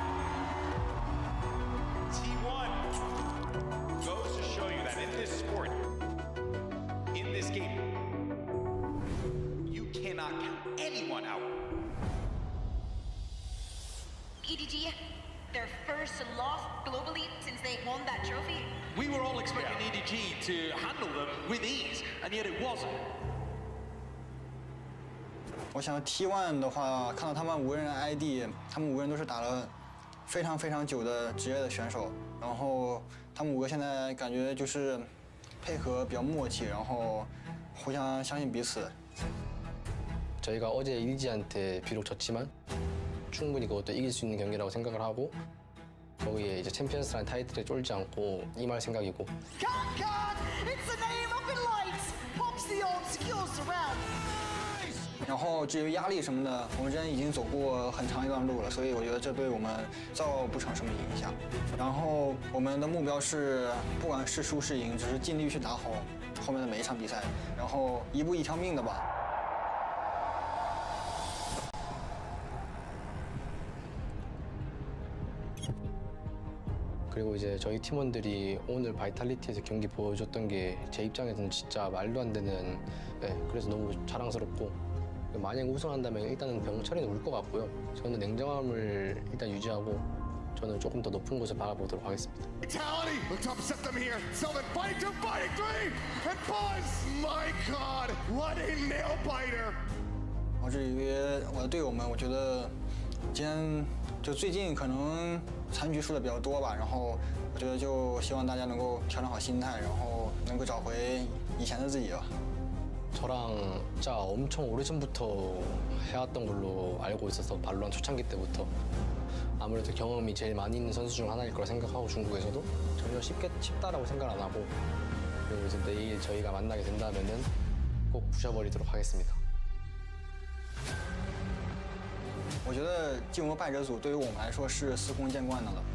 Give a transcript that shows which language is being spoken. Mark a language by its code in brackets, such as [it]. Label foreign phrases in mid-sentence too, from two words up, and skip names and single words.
[en] T1 goes to show you that in this sport, in this game, you cannot count anyone out. EDG, their first loss globally since they won that trophy. We were all expecting EDG to handle them with ease, and yet it wasn't. [zh] 我想 T1 的话，看到他们5个人的 ID， 他们5个人都是打了非常久的职业的选手，然后他们5个现在感觉就是配合比较默契，然后互相相信彼此。 [ko] 저희가 어제 EDG한테 비록 졌지만 충분히 그것도 이길 수 있는 경기라고 생각을 하고 거기에 이제 챔피언스라는 타이틀에 쫄지 않고 임할 생각이고. It's the name of the lights. Pops the old secure surround. [zh] 然后至于压力什么的，我们之前已经走过很长一段路了，所以我觉得这对我们造不成什么影响。然后我们的目标是，不管是输是赢，只是尽力去打好后面的每一场比赛，然后一步一条命的吧。 [ko] 그리고 이제 저희 팀원들이 오늘 바이탈리티에서 경기 보여줬던 게 제 입장에서는 진짜 말도 안 되는, 그래서 너무 자랑스럽고 만약 우승한다면 일단은 병철이는 울 것 같고요. 저는 냉정함을 일단 유지하고 저는 조금 더 높은 곳을 바라보도록 하겠습니다. [en] Vitality looks to upset them here. Sylvan fighting 2, fighting 3, and Buzz. My God, what a nail biter! [zh] 至于我的队友们，我觉得今天就最近可能残局输的比较多吧，然后我觉得就希望大家能够调整好心态，然后能够找回以前的自己吧。 [ko] 저랑 진짜 엄청 오래전부터 해왔던 걸로 알고 있어서 발로란 초창기 때부터 아무래도 경험이 제일 많이 있는 선수 중 하나일 거라 생각하고 중국에서도 전혀 쉽다라고 생각 안 하고 그리고 이제 내일 저희가 만나게 된다면은 꼭 부셔버리도록 하겠습니다. [zh] 我觉得进入败者组对于我们来说是司空见惯的了。